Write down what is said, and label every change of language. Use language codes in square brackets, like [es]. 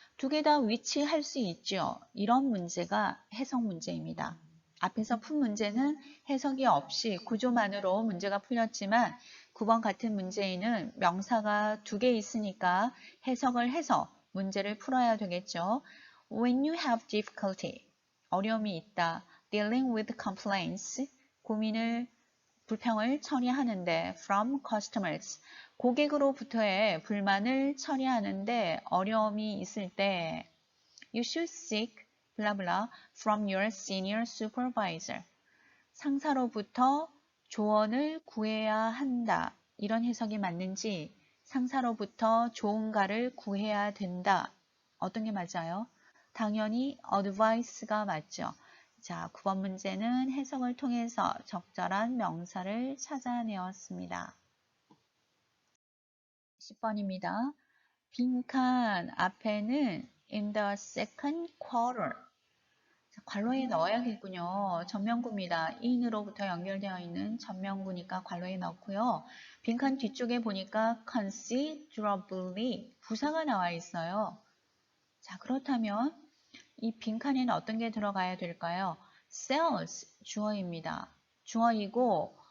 [ko] 2개 다 위치할 수 있죠. 이런 문제가 해석 문제입니다. 앞에서 푼 문제는 해석이 없이 구조만으로 문제가 풀렸지만 9번 같은 문제에는 명사가 2개 있으니까 해석을 해서 문제를 풀어야 되겠죠. [en] When you have difficulty, [ko] 어려움이 있다. [en] Dealing with complaints, [ko] 불평을 처리하는데 [en] from customers, [ko] 고객으로부터의 불만을 처리하는데 어려움이 있을 때 [en] You should seek blah blah from your senior supervisor. [ko] 상사로부터 조언을 구해야 한다. 이런 해석이 맞는지 상사로부터 조언가를 구해야 된다. 어떤 게 맞아요? 당연히 advice가 맞죠. 자, 9번 문제는 해석을 통해서 적절한 명사를 찾아내었습니다. 10번입니다. 빈칸 앞에는 [en] in the second quarter. [ko] 자, 괄호에 넣어야겠군요. 전명구입니다. in으로부터 연결되어 있는 전명구니까 괄호에 넣고요. 빈칸 뒤쪽에 보니까 considerably 부사가 나와 있어요. 자, 그렇다면 이 빈칸에는 어떤 게 들어가야 될까요? sales 주어입니다. 주어이고